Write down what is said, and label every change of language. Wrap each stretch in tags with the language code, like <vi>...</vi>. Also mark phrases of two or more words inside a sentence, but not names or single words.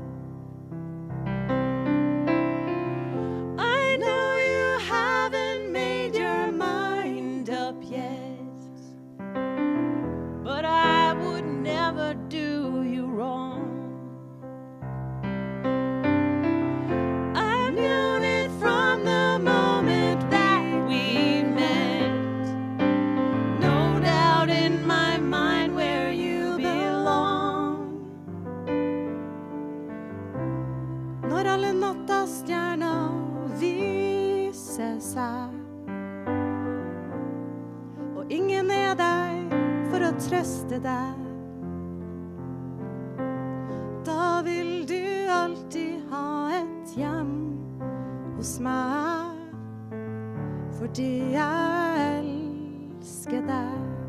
<en>I know you haven't made your mind up yet, but I would never do you wrong. I've known it from the moment that we met. No doubt in my mind where you belong.</en> <no>Når alle nattas stjerner viser seg, med deg for å trøste deg. Da vil du alltid ha et hjem hos meg, fordi jeg elsker deg.</no>